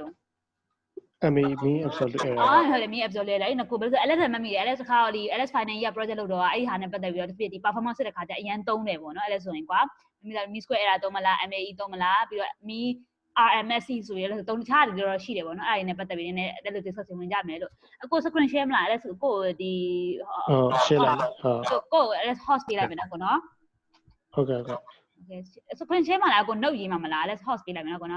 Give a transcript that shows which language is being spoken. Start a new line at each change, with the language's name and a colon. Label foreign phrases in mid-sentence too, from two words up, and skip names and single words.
English: mean absolute error
Burmese: ဟုတ်တယ်
English: mean absolute error
Burmese: အဲ့နှစ်ခုဘယ်လိုဆို LS မမိတယ် LS ခါဒီ LS
English: final year project
Burmese: လုပ်တော့အဲ့ဟာနဲ့ပတ်သက်ပြီးတော့ဒီ performance စစ်တဲ့ခါကျအရန်သုံးတယ်ပေါ့နော်အဲ့လဲဆိုရင်ကွာ
English: mean square error
Burmese: သုံးမလား MAE သုံးမလားပြီးတော့
English: mean RMSE
Burmese: ဆိုရလဲသုံးခြားတယ်တော့ရှိတယ်ပေါ့နော်အဲ့ဒါနဲ့ပတ်သက်ပြီးနည်းအဲ့လို discussion ဝင်ကြမယ်လို့အခု
English: screen share
Burmese: မလား LS ကိုဒီ share လိုက် ကို LS host ပေးလိုက်မယ်နော်ကိုနော် ဟုတ်ကဲ့ Okay
English: screen share
Burmese: မလားကို note ရေးမှာမလား LS host ပေးလိုက်မယ်နော်ကိုနော်